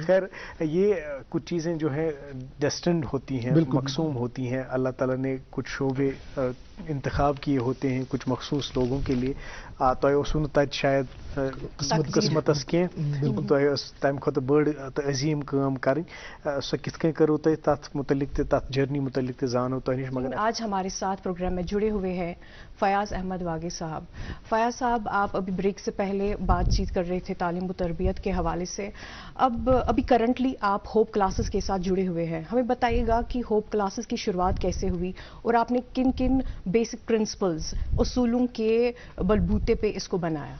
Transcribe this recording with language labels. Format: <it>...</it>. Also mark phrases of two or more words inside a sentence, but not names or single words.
<hi>खैर, ये कुछ चीज़ें जो हैं डेस्टिन्ड होती हैं, मकसूम होती हैं। अल्लाह ताला ने कुछ शोबे इंतखाब किए होते हैं कुछ मखसूस लोगों के लिए।</hi> <ks>तो सुन तत शायद किस्मतस कह तो तम खुद बड़ तो अजीम काम कर सो कित करो तुम तथ मुतलिक तथ जर्नी मुतलिक जानो तो निश। मगर</ks> <hi>आज हमारे साथ प्रोग्राम में जुड़े हुए हैं फयाज अहमद वागी साहब। फयाज साहब, आप अभी ब्रेक से पहले बातचीत कर रहे थे तालीम व तरबियत के हवाले से। अब अभी करंटली आप होप क्लासेस के साथ जुड़े हुए हैं। हमें बताइएगा कि होप क्लासेस की शुरुआत कैसे हुई और आपने किन किन</hi> <en>basic principles</en> <hi>उसूलों के बलबूते पे इसको बनाया।</hi>